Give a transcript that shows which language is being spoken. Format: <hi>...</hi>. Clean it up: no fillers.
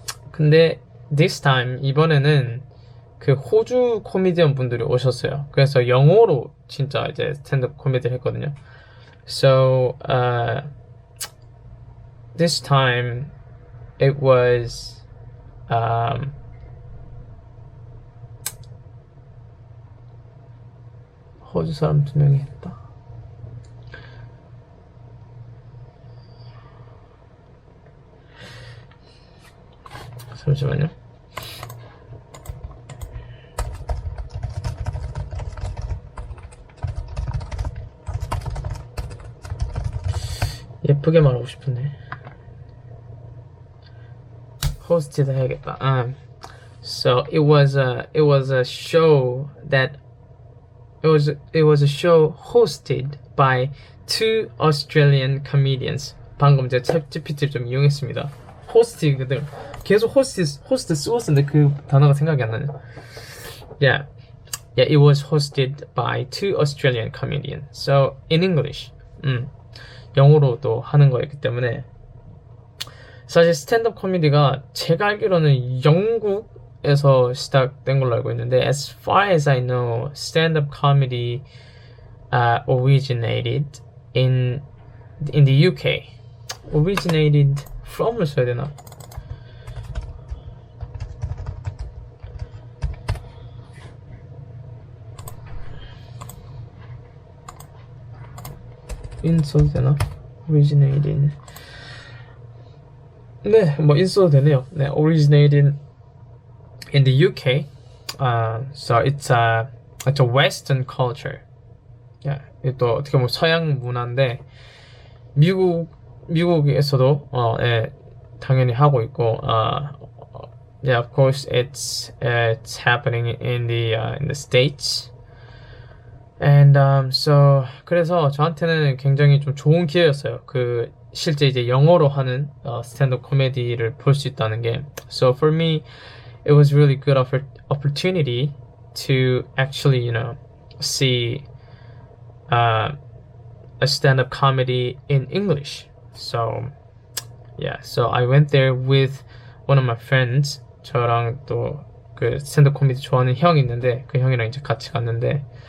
<ko>근데</ko> <en>this time</en> <ko>이번에는 그 호주 코미디언 분들이 오셨어요. 그래서 영어로 진짜 이제 스탠드업 코미디를 했거든요.</ko> <en>So this time it was</en> <ko>호주 사람 2명이 했다. 잠시만요. 예쁘게 말하고 싶은데 호스트도 해야겠다.</ko> <en>So it was a show that it was a show hosted by 2 Australian comedians.</en> <ko>방금 제가 챗GPT를 좀 이용했습니다. 호스트거든. 계속 호스트 쓰고 있었는데 그 단어가 생각이 안 나네.</ko> <en>Yeah, it was hosted by 2 Australian comedians. So in English,</en> <ko>영어로도 하는 거였기 때문에 사실 스탠드업 코미디가 제가 알기로는 영국에서 시작된 걸로 알고 있는데</ko> <en>as far as I know, stand-up comedy originated in the UK. Originated from</en> <ko>을 써야 되나? in 써도 되나? originated. 네, 뭐 in 써도 되네요. 네,</ko> <en>originated in the UK. So it's a Western culture.</en> <ko>Yeah, 또 어떻게 보면 서양 문화인데 미국에서도 예, 당연히 하고 있고</ko> <en>yeah, of course it's happening in the States. And so</en> <ko>그래서 저한테는 굉장히 좀 좋은 기회였어요. 그 실제 이제 영어로 하는 스탠드업 코미디를 볼 수 있다는 게.</ko> <en>So for me, it was really good opportunity to actually, see a stand-up comedy in English. So yeah, so I went there with one of my friends.</en> <ko>저랑 또 그 스탠드업 코미디 좋아하는 형이 있는데 그 형이랑 이제 같이 갔는데.</ko>